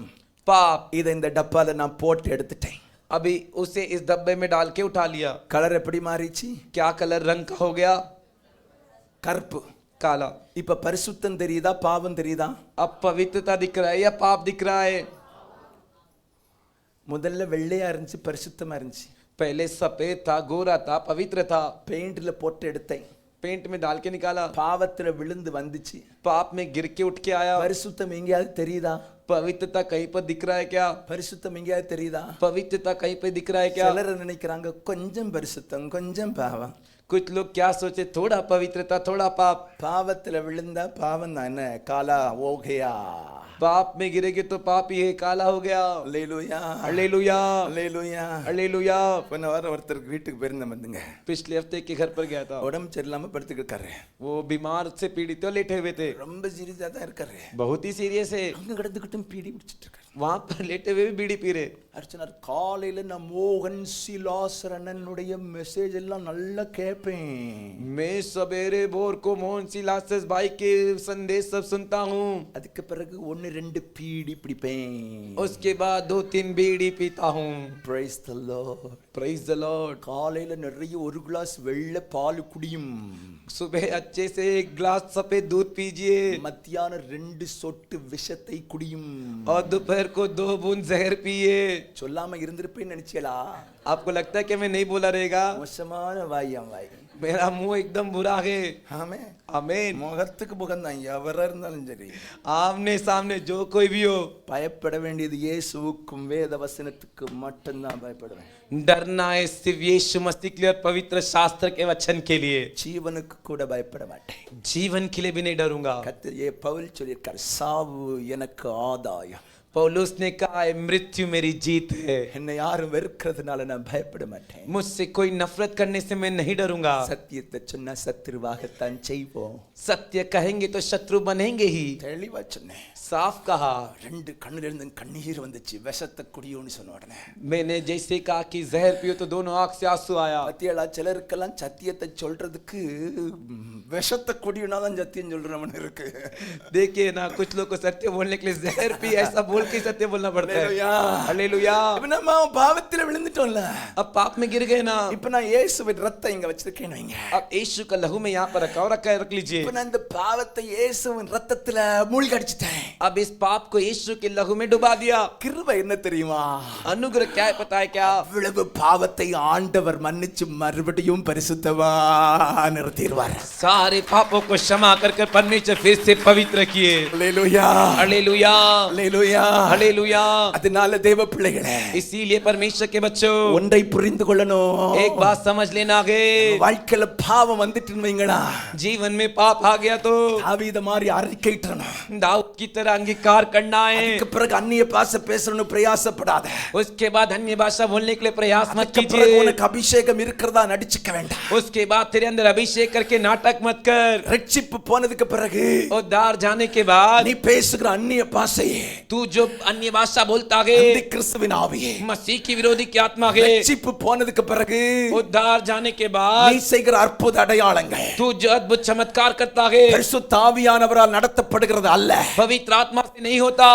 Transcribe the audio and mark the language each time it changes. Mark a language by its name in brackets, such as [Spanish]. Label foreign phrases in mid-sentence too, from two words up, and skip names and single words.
[Hindi] पाप। [Tamil] இதை இந்த டப்பால நான் போட்டு எடுத்துட்டேன். [Hindi] अभी उसे इस डब्बे में डाल के उठा लिया। [Tamil] கலர் எப்படி மாறிச்சு? [Hindi] क्या कलर रंग का हो गया? [Tamil] கருப்பு. [Hindi] काला। [Tamil] இப்ப பரிசுத்தம் தெரியுதா பாவம் தெரியுதா? [Hindi] अब पवित्रता दिख रहा है या पाप दिख रहा है? [Tamil] முதல்ல வெள்ளையா இருந்துச்சு, பரிசுத்தமா இருந்துச்சு. [Hindi] पहले सफेद था, गोरा था, पवित्र था। [Tamil] பெயிண்ட்ல போட்டு எடுத்தேன். [Hindi] पेंट में डाल के निकाला, [Tamil] பாவத்துல விழுந்து வந்துச்சு. [Hindi] पाप में गिर के उठ के आया। [Tamil] பரிசுத்தம் எங்கேயாவது தெரியுதா? [Hindi] पवित्रता कहीं पर दिख रहा है क्या? [Tamil] பரிசுத்தம் எங்கேயாவது தெரியுதா? [Hindi] पवित्रता कहीं पे दिख रहा है क्या? [Tamil] சிலர் நினைக்கிறாங்க கொஞ்சம் பரிசுத்தம் கொஞ்சம் பாவம். [Hindi] कुछ लोग क्या सोचे, थोड़ा पवित्रता थोड़ा पाप। [Tamil] பாவத்துல விழுந்தா பாவம் தான் என்ன காலா ஓகேயா. [Hindi] पाप में गिरेगे तो पाप ही है, काला हो गया। [Tamil] அல்லேலூயா. [Hindi] हालेलुया, [Tamil] அல்லேலூயா. [Hindi] हालेलुया। [Tamil] போன வாரம் ஒருத்தருக்கு வீட்டுக்கு போயிருந்தேன் வந்துங்க. [Hindi] पिछले हफ्ते के घर पर गया था, [Tamil] உடம்பு சரியில்லாம படுத்துக்கிட்டு இருக்காரு. [Hindi] वो बीमार से पीड़ित तो लेटे हुए थे, [Tamil] ரொம்ப சீரியஸா தான் இருக்காரு. [Hindi] बहुत ही सीरियस है। [Tamil] அங்க கிடந்துக்கிட்டும் பீடி பிடிச்சிட்டு இருக்காரு. [Hindi] वहां पर लेटे हुए भी बीड़ी पी रहे। [Tamil] அர்ச்சனார் காலையில நான் மோகன் சிலாசரனுடைய மெசேஜ் எல்லாம் நல்லா கேட்பேன். [Hindi] मैं सवेरे भोर को मोहन सिलास भाई के संदेश सब सुनता हूँ। [Tamil] அதுக்கு பிறகு 1-2 பீடி பிடிப்பேன். [Hindi] उसके बाद 2-3 बीड़ी पीता हूँ। [English] Praise the Lord. Praise the Lord. [Tamil] காலையில நிறைய ஒரு கிளாஸ் வெள்ளை பால் குடியும். [Hindi] सुबह अच्छे से 1 गिलास सफेद दूध पीजिए [Tamil] மத்தியானம் 2 சொட்டு விஷத்தை குடியும். [Hindi] और दोपहर को 2 बूंद जहर पिए। [Tamil] சொல்லாம இருந்திருப்பேன்னு நினைச்சீங்களா? [Hindi] आपको लगता है कि मैं नहीं बोला रहेगा? [Tamil] மோசமான வாயம் வாய். [Hindi] मेरा मुंह एकदम बुरा है। [Tamil] ஆமே. [Hindi] आमीन। [Tamil] முகத்துக்கு முகம் தான் எவரா இருந்தாலும் சரி. [Hindi] आमने सामने जो कोई भी हो, [Tamil] பயப்பட வேண்டியது இயேசுவுக்கும் வேத வசனத்துக்கு மட்டும்தான் பயப்படுவேன். [Hindi] डरना है सिर्फ यीशु मसीह के लिए और पवित्र शास्त्र के वचन के लिए। [Tamil] ஜீவனுக்கு கூட பயப்பட மாட்டேன். [Hindi] जीवन के लिए भी नहीं डरूंगा। [Tamil] கர்த்தர் பவுல் சொல்லியிருக்கார், சாவு எனக்கு ஆதாயம். [Hindi] पौलुस ने कहा है, मृत्यु मेरी जीत है। [Tamil] என்னை யாரும் வெறுக்கிறதுனால நான் பயப்பட மாட்டேன். [Hindi] मुझसे कोई नफरत करने से मैं नहीं डरूंगा। [Tamil] சத்தியத்தை சொன்னா சத்துருவாகத்தான் செய்வோம். [Hindi] सत्य कहेंगे तो शत्रु बनेंगे ही। [Tamil] தெளிவா சொன்னேன். [Hindi] साफ कहा। [Tamil] 2 கண்ணுல இருந்து கண்ணீர் வந்துச்சு. விஷத்தை குடியோன்னு சொன்ன உடனே [Hindi] मैंने जैसे कहा कि जहर पियो तो दोनों आंख से आंसू आया। [Tamil] பத்தியாளா சிலருக்கெல்லாம் சத்தியத்தை சொல்றதுக்கு விஷத்தை குடியோனா தான் சத்தியம் சொல்றவன் இருக்கு. [Hindi] देखिए ना, कुछ लोग को सत्य बोलने के लिए जहर पी ऐसा बोल के सत्य बोलना पड़ता है। [Tamil] அல்லேலூயா. [Hindi] हालेलुया। [Tamil] இப்ப நம்ம பாவத்துல விழுந்துட்டோம்ல. [Hindi] अब पाप में गिर गए ना, [Tamil] இப்ப நான் இயேசுவின் ரத்தம் இங்க வச்சிருக்கேன் வைங்க. [Hindi] अब यीशु का लहू में यहाँ पर रख लीजिए। [Tamil] இப்ப நான் இந்த பாவத்தை இயேசுவின் ரத்தத்துல மூழ்கி அடிச்சிட்டேன். [Hindi] अब इस पाप को यीशु के लहू में डुबा दिया। [Tamil] கிருபை என்ன தெரியுமா? [Hindi] अनुग्रह क्या है पता है क्या? [Tamil] அவ்வளவு பாவத்தை ஆண்டவர் மன்னிச்சு மறுபடியும் பரிசுத்தமா நிறுத்திடுவார். [Hindi] सारे पापों को क्षमा कर परमेश्वर फिर से पवित्र किए। [Tamil] அல்லேலூயா. [Hindi] हालेलुया, [Tamil] அல்லேலூயா. [Hindi] हालेलुया। [Tamil] அதனால தேவ பிள்ளைகளே, [Hindi] इसीलिए परमेश्वर के बच्चों, [Tamil] ஒன்றை புரிந்து கொள்ளணும். [Hindi] एक बात समझ लेना है, [Tamil] வாழ்க்கையில பாவம் வந்துட்டுன்னு வைங்களா, [Hindi] जीवन में पाप आ गया तो [Tamil] தாவீத மாதிரி அறிக்கையிட்டணும். [Hindi] दाऊद की तरह अंगीकार करना है। [Tamil] அதுக்கு பிறகு அந்நிய பாஷை பேசணும்னு பிரயாசப்படாத. [Hindi] उसके बाद अन्य भाषा बोलने के लिए प्रयास मत [Tamil] அதுக்கு பிறகு [Hindi] कीजिए। [Tamil] உனக்கு அபிஷேகம் இருக்கிறதா நடிச்சுக்க வேண்டாம். [Hindi] उसके बाद तेरे अंदर अभिषेक करके नाटक मत कर। [Tamil] ரட்சிப்பு போனதுக்கு பிறகு [Hindi] उद्धार जाने के बाद [Tamil] நீ பேசுகிற அந்நிய பாஷையே [Hindi] तू जो अन्य भाषा बोलता है [Tamil] அந்த கிறிஸ்துவின் ஆவியே. [Hindi] मसीह की विरोधी की आत्मा है। [Tamil] ரட்சிப்பு போனதுக்கு பிறகு [Hindi] उद्धार जाने के [Tamil] நீ [Hindi] बाद [Tamil] செய்கிற அற்புத அடையாளங்கள், [Hindi] तू जो अद्भुत चमत्कार चमत्कार करता है, [Tamil] பரிசுத்த ஆவியானவரால் நடத்தப்படுகிறது அல்ல. [Hindi] पवित्र आत्मा से नहीं होता,